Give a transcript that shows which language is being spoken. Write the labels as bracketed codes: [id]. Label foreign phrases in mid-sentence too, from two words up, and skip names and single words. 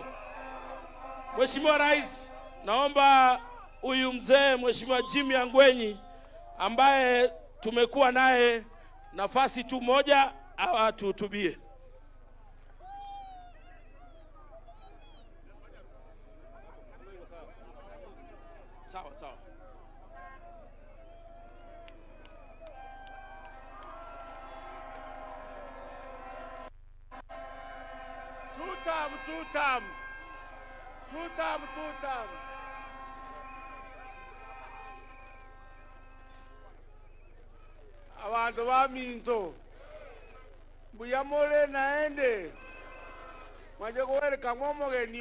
[sw] Mheshimiwa Rais, naomba huyu mzee Mheshimiwa Jimmy Angwenyi ambaye tumekuwa naye nafasi tu moja atuhutubie. Sawa sawa. [en] Two term. [guz] Abantu baminto buyamole naende mwaje kuwereka ngomogeni